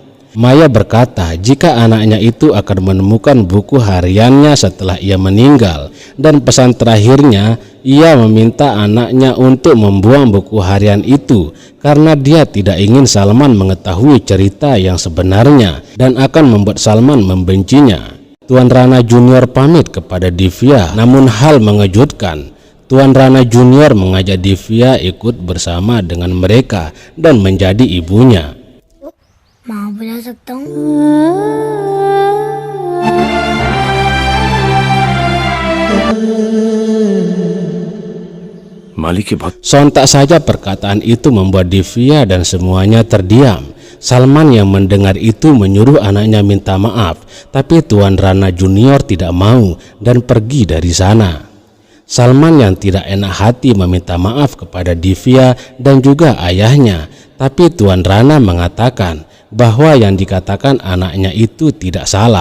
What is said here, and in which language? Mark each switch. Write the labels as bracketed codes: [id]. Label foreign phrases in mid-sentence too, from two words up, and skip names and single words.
[id] Maya berkata jika anaknya itu akan menemukan buku hariannya setelah ia meninggal, dan pesan terakhirnya ia meminta anaknya untuk membuang buku harian itu karena dia tidak ingin Salman mengetahui cerita yang sebenarnya dan akan membuat Salman membencinya. Tuan Rana Junior pamit kepada Divya, namun hal mengejutkan, Tuan Rana Junior mengajak Divya ikut bersama dengan mereka dan menjadi ibunya. [hi] माँ बुला सकता हूँ? मालिक के बहुत [id] Sontak saja perkataan itu membuat Divya dan semuanya terdiam. Salman yang mendengar itu menyuruh anaknya minta maaf, tapi Tuan Rana Junior tidak mau dan pergi dari sana. Salman yang tidak enak hati meminta maaf kepada Divya dan juga ayahnya, tapi Tuan Rana mengatakan bahwa yang dikatakan anaknya itu tidak salah.